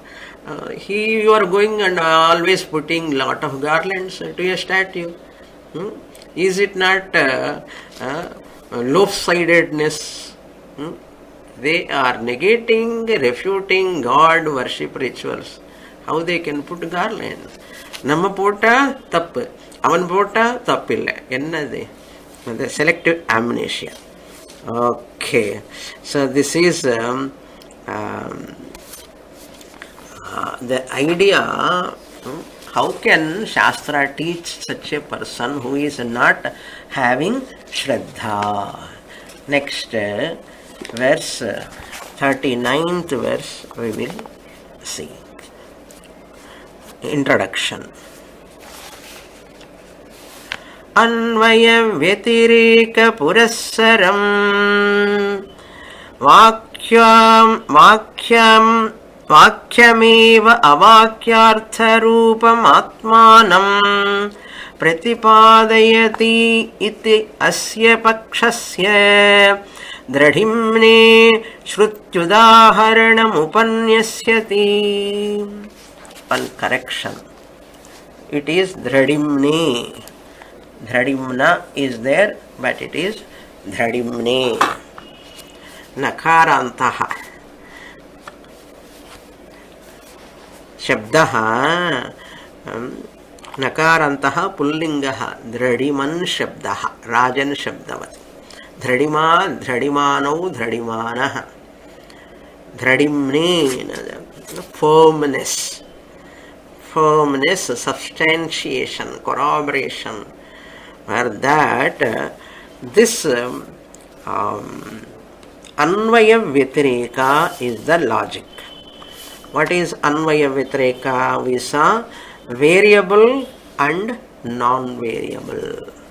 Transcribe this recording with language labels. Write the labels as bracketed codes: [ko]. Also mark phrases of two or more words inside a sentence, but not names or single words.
[en] You are going and always putting lot of garlands to a statue. Is it not lopsidedness? They are negating, refuting God worship rituals. How they can put garland? [ta] நம்ம போட்டா தப்பு, அவன் போட்டா தப்பில்ல. Ennade? [en] The selective amnesia. Okay. So this is the idea. How can Shastra teach such a person who is not having Shraddha? Next verse, 39th verse, we will see. Introduction. [sa] अन्वय व्यतिरेक पुरस्सरं वाक्यमेव अवाक्यार्थरूपम् आत्मानं प्रतिपादयति इति अस्य पक्षस्य द्रढिम्ने श्रुत्युदाहरणम् उपन्यस्यति. [en] One correction. It is Dradhimne. Dhradimna is there, but it is Dhradimne. [sa] नकारान्तः। शब्दः. नकारान्तः पुंलिङ्गः. द्रढिमन् शब्दः। राजन् शब्दवत्. द्रढिमा, द्रढिमानौ, द्रढिमानः. [en] Dhradimne, firmness, substantiation, corroboration. Where that this [sa] अन्वय व्यतिरेक [en] is the logic. What is [sa] अन्वय व्यतिरेक? [en] We saw variable and non-variable.